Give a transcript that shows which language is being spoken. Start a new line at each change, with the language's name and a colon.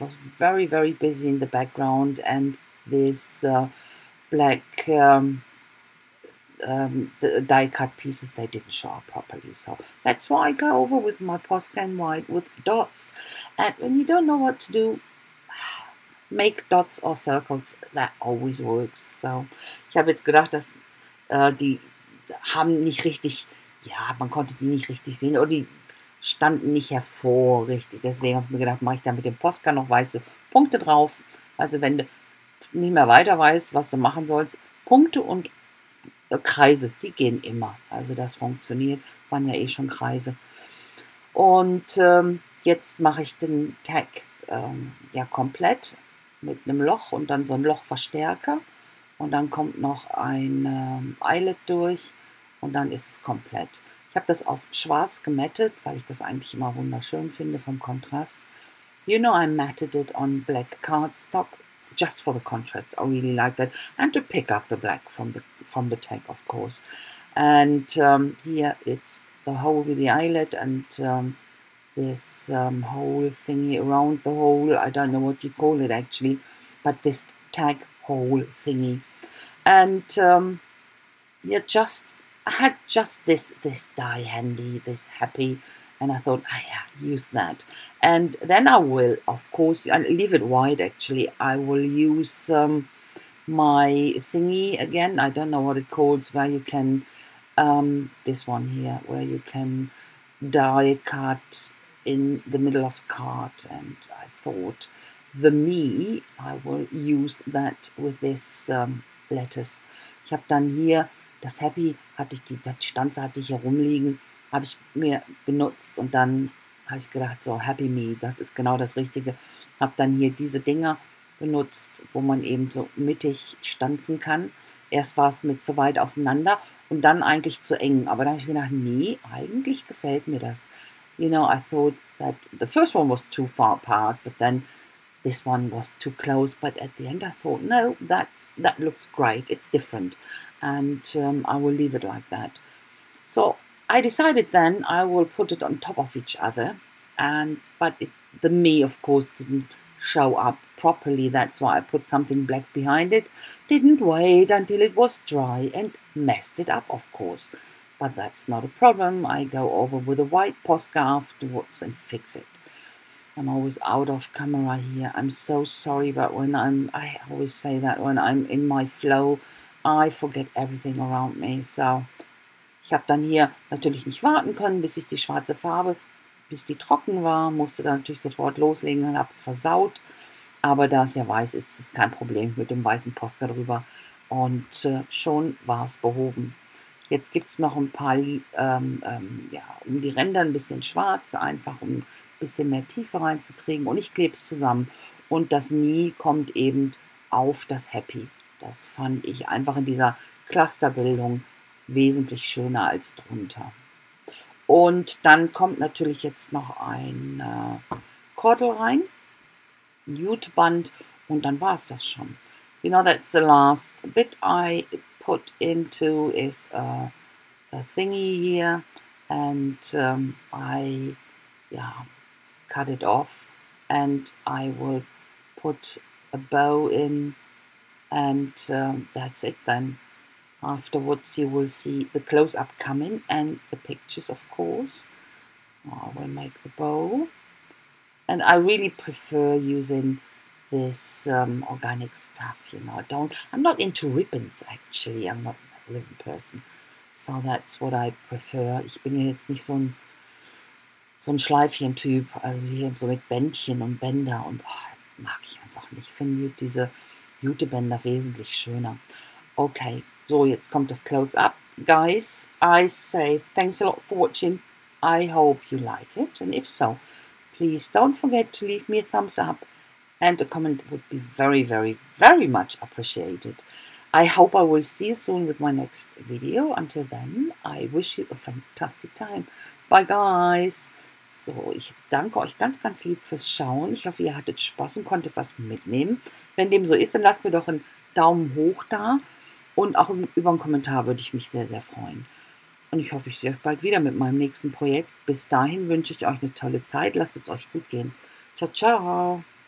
English: It was very, very busy in the background, and this black the die cut pieces, they didn't show up properly. So that's why I go over with my Posca white with dots. And when you don't know what to do, make dots or circles, that always works.
German: So ich habe jetzt gedacht, dass die haben nicht richtig, ja, man konnte die nicht richtig sehen oder die standen nicht hervor richtig. Deswegen habe ich mir gedacht, mache ich da mit dem Posca noch weiße Punkte drauf. Also wenn du nicht mehr weiter weißt, was du machen sollst, Punkte und Kreise, die gehen immer. Also das funktioniert, waren ja eh schon Kreise. Und jetzt mache ich den Tag ja komplett mit einem Loch und dann so ein Lochverstärker. Und dann kommt noch ein Eyelet durch und dann ist es komplett. Ich habe das auf schwarz gemattet, weil ich das eigentlich immer wunderschön finde vom Kontrast.
English: You know, I matted it on black cardstock just for the contrast. I really like that, and to pick up the black from the tag, of course. And here it's the hole with the eyelet and this hole thingy around the hole. I don't know what you call it actually, but this tag hole thingy. And yeah, I had just this die handy, this happy, and I thought, oh yeah, use that. And then I will, of course, I leave it white actually. I will use my thingy again. I don't know what it calls, where you can, this one here, where you can die cut in the middle of a card. And I thought, I will use that with this lettuce.
German: Ich habe dann hier das Happy, die Stanze hatte ich hier rumliegen, habe ich mir benutzt und dann habe ich gedacht, so Happy Me, das ist genau das Richtige. Habe dann hier diese Dinger benutzt, wo man eben so mittig stanzen kann. Erst war es mir zu weit auseinander und dann eigentlich zu eng. Aber dann habe ich mir gedacht, nee, eigentlich gefällt mir das.
English: You know, I thought that the first one was too far apart, but then this one was too close. But at the end I thought, no, that looks great. It's different. And I will leave it like that. So I decided then I will put it on top of each other, but the me, of course, didn't show up properly. That's why I put something black behind it. Didn't wait until it was dry and messed it up, of course. But that's not a problem. I go over with a white Posca afterwards and fix it. I'm always out of camera here. I'm so sorry, but I always say that when I'm in my flow, I forget everything around me.
German: So ich habe dann hier natürlich nicht warten können, bis ich die schwarze Farbe, bis die trocken war, musste dann natürlich sofort loslegen und habe es versaut. Aber da es ja weiß ist, ist es kein Problem mit dem weißen Posca drüber. Und schon war es behoben. Jetzt gibt es noch ein paar, ja, um die Ränder ein bisschen schwarz, einfach um ein bisschen mehr Tiefe reinzukriegen. Und ich klebe es zusammen. Und das Nie kommt eben auf das Happy. Das fand ich einfach in dieser Clusterbildung wesentlich schöner als drunter. Und dann kommt natürlich jetzt noch ein Kordel rein, ein Juteband und dann war es das schon.
English: You know, that's the last bit I put into is a thingy here, and I cut it off and I will put a bow in, and that's it then. Afterwards you will see the close-up coming and the pictures, of course. I will make the bow. And I really prefer using this organic stuff, you know. I'm not into ribbons actually. I'm not a ribbon person. So that's what I prefer.
German: Ich bin jetzt nicht so ein Schleifchen-Typ. Also hier so mit Bändchen und Bänder und mag ich einfach nicht. Ich finde diese Jutebänder wesentlich schöner. Okay, so jetzt kommt das Close-Up
English: guys, I say thanks a lot for watching. I hope you like it, and if so, please don't forget to leave me a thumbs up, and a comment would be very, very, very much appreciated. I hope I will see you soon with my next video. Until then, I wish you a fantastic time. Bye, guys.
German: So, ich danke euch ganz, ganz lieb fürs Schauen. Ich hoffe, ihr hattet Spaß und konntet was mitnehmen. Wenn dem so ist, dann lasst mir doch einen Daumen hoch da. Und auch über einen Kommentar würde ich mich sehr, sehr freuen. Und ich hoffe, ich sehe euch bald wieder mit meinem nächsten Projekt. Bis dahin wünsche ich euch eine tolle Zeit. Lasst es euch gut gehen. Ciao, ciao.